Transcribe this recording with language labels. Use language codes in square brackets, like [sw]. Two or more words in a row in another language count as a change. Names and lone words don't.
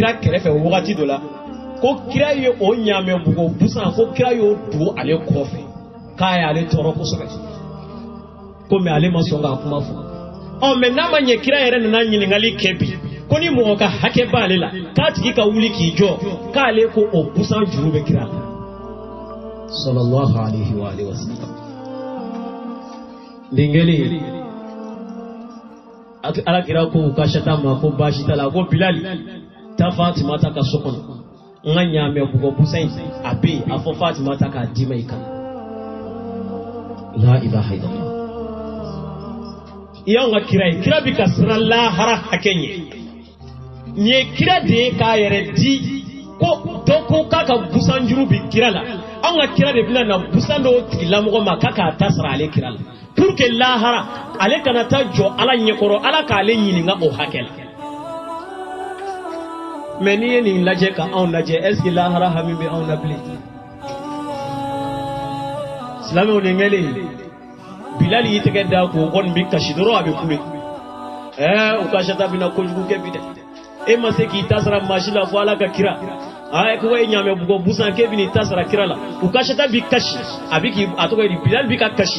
[bm] kira kɛrɛfɛ wagati dɔ la ko kira ye o ɲaamɛ bugɔ busan ko kira y'o don ale kɔfɛ k'a y'ale tɔɔrɔ kosɛbɛ ko mais ale ma sɔn k'a kuma fɔ mais n'a ma ɲɛ kira yɛrɛ nana ɲininkali kɛ bi ko ni mɔgɔ ka hakɛ b'ale la k'a tigi ka wuli k'i jɔ k'ale ko o busan juru bɛ kira la [ar] صلى الله عليه وعلى آله وسلم [bm] nin kɛlen ala kira ko ukashata ma ko baasi t'a la ko bilali taa Fatimata ka so kɔnɔ n ka ɲaamɛ bugɔ busan in a bɛ yen a fɔ Fatimata k'a d'i ma i kan [ar] لا إله إلا الله [bm] y'anw ka kira ye kira bi ka siran lahara hakɛ ɲɛ nin ye kira de ye k'a yɛrɛ di ko dɔ ko k'a ka busan juru bi kira la anw ka kira de bɛna na busan dɔw tigilamɔgɔ ma k'a k'a ta sara ale kira la [fr] pour que [bm] lahara ale kana taa jɔ ala ɲɛkɔrɔ ala k'ale ɲininka o hakɛ la mais n'i ye nin lajɛ ka anw lajɛ [fr] est ce que [bm] lahara hami bɛ anw na bilen silamɛw ni kɛlen bilali y'i tɛgɛ da k'o kɔni bi kasi dɔrɔn a bɛ kule ukashata bɛna kojugu kɛ bi dɛ e ma se k'i ta sara maa si la fɔ ala ka kira ko e ɲaamɛ bugɔ busan k'e bɛn'i ta sara kira la ukashata bi kasi a bɛ k'i a tɔgɔ ye di bilali bi ka kasi